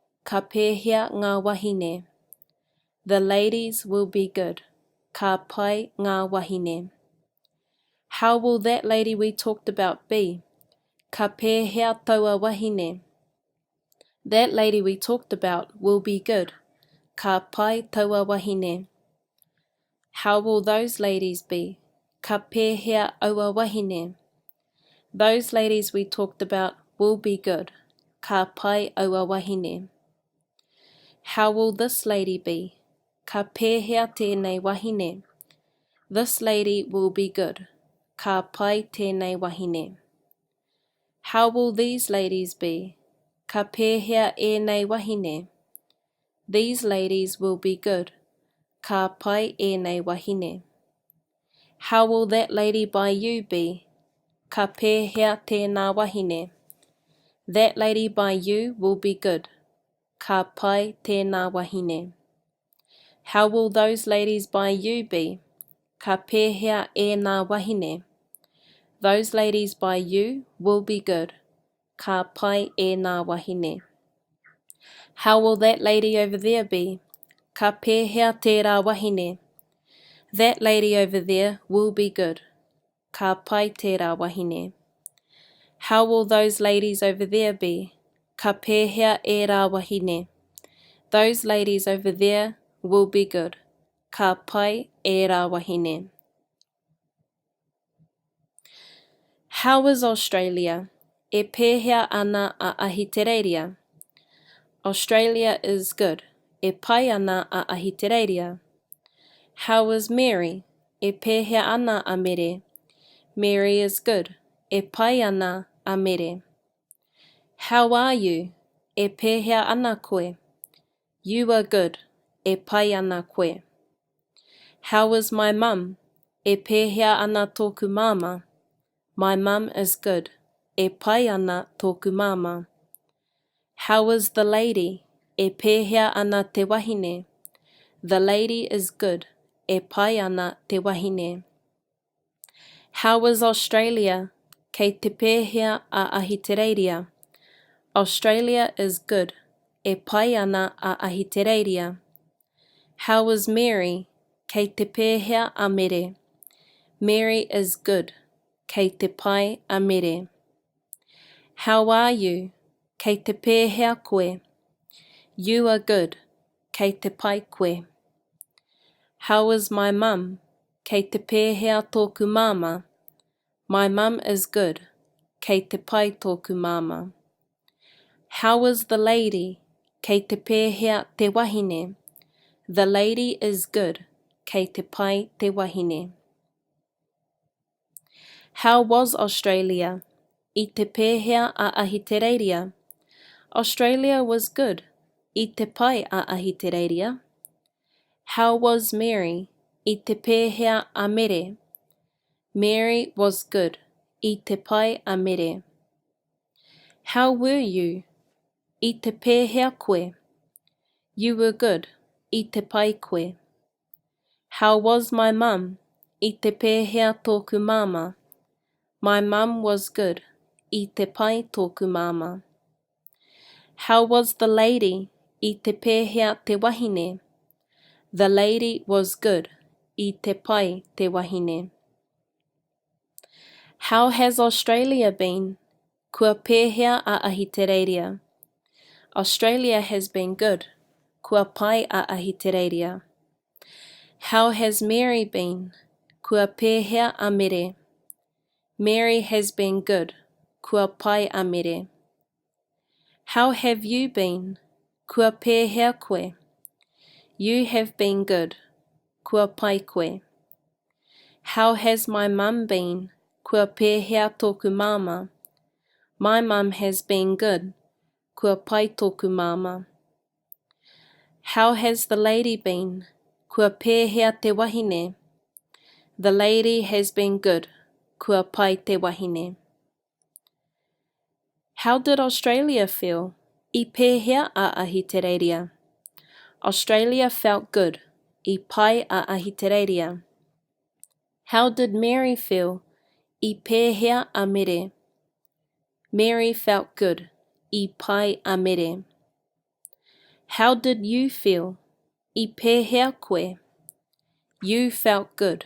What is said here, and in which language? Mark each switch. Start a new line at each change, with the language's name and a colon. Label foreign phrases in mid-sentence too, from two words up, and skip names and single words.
Māori: Ka pēhea ngā wahine.
English: The ladies will be good.
Māori: Ka pai ngā wahine.
English: How will that lady we talked about be?
Māori: Ka pēhea taua wahine.
English: That lady we talked about will be good.
Māori: Ka pai taua wahine.
English: How will those ladies be?
Māori: Ka pēhea aua wahine.
English: Those ladies we talked about will be good.
Māori: Ka pai aua wahine.
English: How will this lady be?
Māori: Ka pēhea tēnei wahine.
English: This lady will be good.
Māori: Ka pai tēnei wahine.
English: How will these ladies be?
Māori: Ka pēhea ēnei wahine.
English: These ladies will be good.
Māori: Ka pai ēnei wahine.
English: How will that lady by you be?
Māori: Ka pēhea tēnā wahine.
English: That lady by you will be good.
Māori: Ka pai tēnā wahine.
English: How will those ladies by you be?
Māori: Ka pēhea ēnā wahine.
English: Those ladies by you will be good.
Māori: Ka pai ēnā wahine.
English: How will that lady over there be?
Māori: Ka pēhea tērā wahine.
English: That lady over there will be good.
Māori: Ka pai tērā wahine.
English: How will those ladies over there be?
Māori: Ka pēhea ērā wahine.
English: Those ladies over there will be good.
Māori: Ka pai ērā wahine.
English: How is Australia?
Māori: E pēhea ana a ahitereiria.
English: Australia is good.
Māori: E pai ana a ahitereiria.
English: How is Mary?
Māori: E pēhea ana a mere.
English: Mary is good.
Māori: E pai ana a mere.
English: How are you?
Māori: E pēhea ana koe.
English: You are good.
Māori: E pai ana koe.
English: How is my mum?
Māori: E pēhea ana tōku māma.
English: My mum is good.
Māori: E pai ana tōku māma.
English: How is the lady?
Māori: E pēhea ana te wahine.
English: The lady is good.
Māori: E pai ana te wahine.
English: How is Australia?
Māori: Kei te pēhea a ahitereiria.
English: Australia is good.
Māori: E pai ana a ahitereiria.
English: How is Mary?
Māori: Kei te pēhea a mere.
English: Mary is good.
Māori: Kei te pai a mere.
English: How are you?
Māori: Kei te pēhea koe.
English: You are good.
Māori: Kei te pai koe.
English: How is my mum?
Māori: Kei te pēhea tōku māma.
English: My mum is good.
Māori: Kei te pai tōku māma.
English: How is the lady?
Māori: Kei te pēhea te wahine.
English: The lady is good.
Māori: Kei te pai te wahine.
English: How was Australia?
Māori: I te pēhea a ahitereiria.
English: Australia was good.
Māori: I te pai a ahitereiria.
English: How was Mary?
Māori: I te pēhea a mere.
English: Mary was good.
Māori: I te pai a mere.
English: How were you?
Māori: I te pēhea koe.
English: You were good.
Māori: I te pai koe.
English: How was my mum?
Māori: I te pēhea tōku māma.
English: My mum was good.
Māori: I te pai tōku māma.
English: How was the lady?
Māori: I te pēhea te wahine.
English: The lady was good.
Māori: I te pai te wahine.
English: How has Australia been?
Māori: Kua pēhea a ahitereiria.
English: Australia has been good.
Māori: Kua pai a ahitereiria.
English: How has Mary been?
Māori: Kua pēhea a mere.
English: Mary has been good.
Māori: Kua pai a mere.
English: How have you been?
Māori: Kua pēhea koe.
English: You have been good.
Māori: Kua pai koe.
English: How has my mum been?
Māori: Kua pēhea tōku māma.
English: My mum has been good.
Māori: Kua pai tōku māma.
English: How has the lady been?
Māori: Kua pēhea te wahine.
English: The lady has been good.
Māori: Kua pai te wahine.
English: How did Australia feel?
Māori: I pēhea a ahitereiria.
English: Australia felt good.
Māori: I pai a ahitereiria.
English: How did Mary feel?
Māori: I pēhea a mere.
English: Mary felt good.
Māori: I pai a mere.
English: How did you feel?
Māori: I pēhea koe.
English: You felt good.